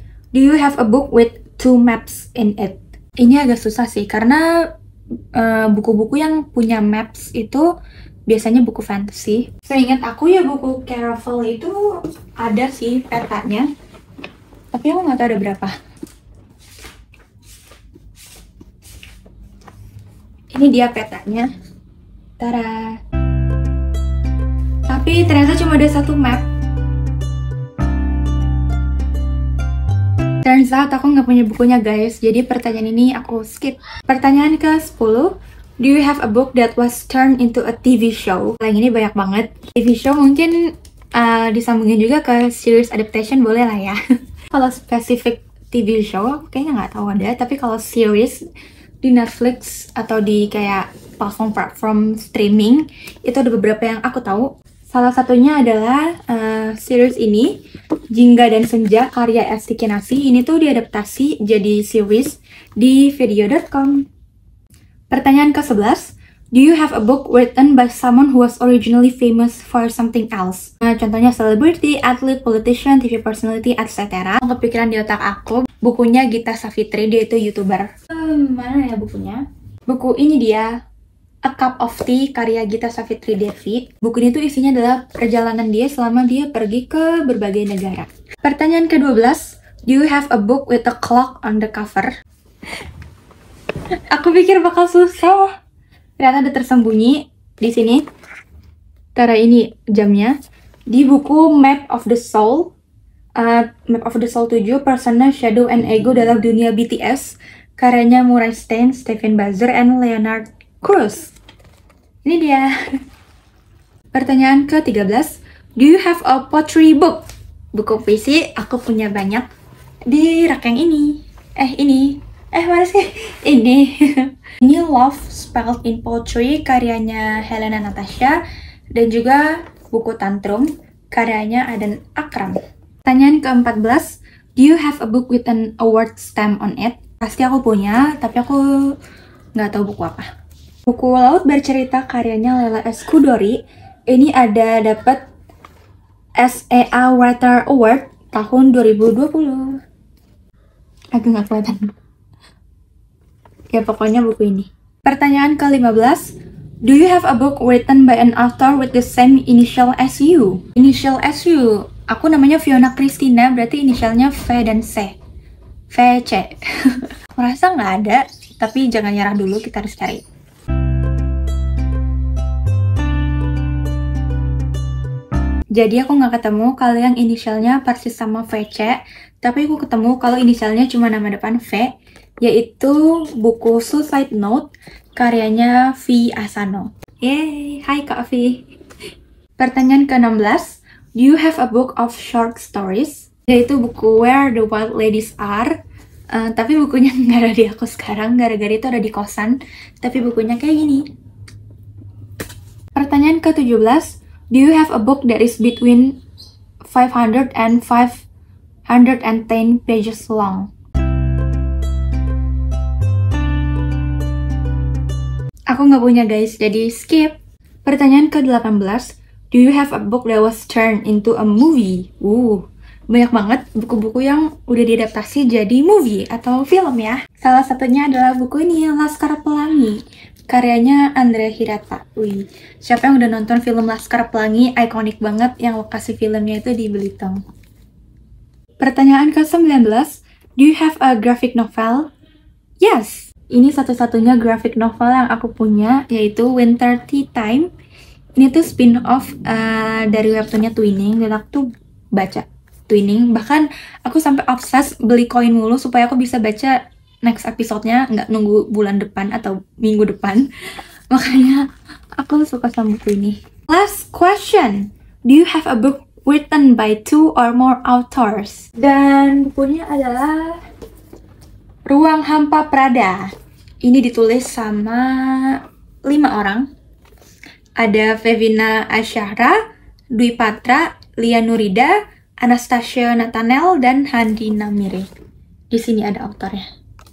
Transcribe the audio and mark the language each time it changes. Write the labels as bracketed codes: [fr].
[en] Do you have a book with 2 maps in it? [id] Ini agak susah sih, karena buku-buku yang punya maps itu biasanya buku fantasy. Seingat aku ya buku Caraval itu ada sih petanya. Tapi aku nggak tahu ada berapa. Ini dia petanya. Tara. Tapi ternyata cuma ada 1 map. [en] Turns out [id] aku nggak punya bukunya guys, jadi pertanyaan ini aku skip. Pertanyaan ke-10. [en] Do you have a book that was turned into a TV show? [id] Yang ini banyak banget. TV show mungkin disambungin juga ke series adaptation boleh lah ya. Kalau spesifik TV show aku kayaknya nggak tahu ada, tapi kalau series di Netflix atau di kayak platform streaming itu ada beberapa yang aku tahu. Salah satunya adalah series ini, Jingga dan Senja karya Esti Kinasi. Ini tuh diadaptasi jadi series di video.com. Pertanyaan ke-11. [en] Do you have a book written by someone who was originally famous for something else? Contohnya celebrity, athlete, politician, TV personality, etc. [id] Kepikiran di otak aku, bukunya Gita Savitri, dia itu YouTuber. Mana ya bukunya? Buku ini dia, A Cup of Tea karya Gita Savitri Devi. Buku ini tuh isinya adalah perjalanan dia selama dia pergi ke berbagai negara. Pertanyaan ke-12. [en] Do you have a book with a clock on the cover? [id] Aku pikir bakal susah. Ternyata ada tersembunyi di sini. Tara, ini jamnya. Di buku Map of the Soul. Map of the Soul 7, Persona, Shadow, and Ego dalam dunia BTS. Karyanya Murray Stein, Stephen Bazer, and Leonard Cruz. Ini dia. Pertanyaan ke-13. [en] Do you have a pottery book? [id] Buku puisi, aku punya banyak. Di rak yang ini. Mana sih? Ini. Ini Love Spelled in Poetry, karyanya Helena Natasha. Dan juga buku Tantrum, karyanya Adan Akram. Pertanyaan ke-14. [en] Do you have a book with an award stamp on it? [id] Pasti aku punya, tapi aku nggak tahu buku apa. Buku Laut Bercerita karyanya Lela Eskudori. Ini ada dapat SEA Writer Award tahun 2020. Agak nggak kelihatan. Ya pokoknya buku ini. Pertanyaan ke-15. [en] Do you have a book written by an author with the same initial as you? Initial as you. [id] Aku namanya Fiona Christina, berarti inisialnya V dan C. VC. Aku rasa nggak ada, tapi jangan nyerah dulu, kita harus cari. Jadi aku nggak ketemu kalau yang inisialnya persis sama VC, tapi aku ketemu kalau inisialnya cuma nama depan V, yaitu buku Suicide Note, karyanya V. Asano. Yeay, hai Kak V. Pertanyaan ke-16. [en] Do you have a book of short stories? [id] Yaitu buku Where the Wild Ladies Are. Tapi bukunya nggak ada di aku sekarang, gara-gara itu ada di kosan. Tapi bukunya kayak gini. Pertanyaan ke-17. [en] Do you have a book that is between 500 and 510 pages long? [id] Aku nggak punya guys, jadi skip. Pertanyaan ke-18. [en] Do you have a book that was turned into a movie? [id] Banyak banget buku-buku yang udah diadaptasi jadi movie atau film ya. Salah satunya adalah buku ini, Laskar Pelangi. Karyanya Andrea Hirata. Siapa yang udah nonton film Laskar Pelangi? Ikonik banget, yang lokasi filmnya itu di Belitung. Pertanyaan ke-19. [en] Do you have a graphic novel? Yes! [id] Ini satu-satunya graphic novel yang aku punya, yaitu Winter Tea Time. Ini tuh spin-off dari webtoonnya Twinning, dan aku tuh baca Twinning. Bahkan aku sampai obses beli koin mulu supaya aku bisa baca next episode-nya, nggak nunggu bulan depan atau minggu depan. Makanya aku suka sama buku ini. [en] Last question. Do you have a book written by 2 or more authors? [id] Dan bukunya adalah Ruang Hampa Prada. Ini ditulis sama 5 orang. Ada Fevina Asyahra, Dwi Patra, Lia Nurida, Anastasia Nathaniel, dan Handi Namire. Di sini ada autornya.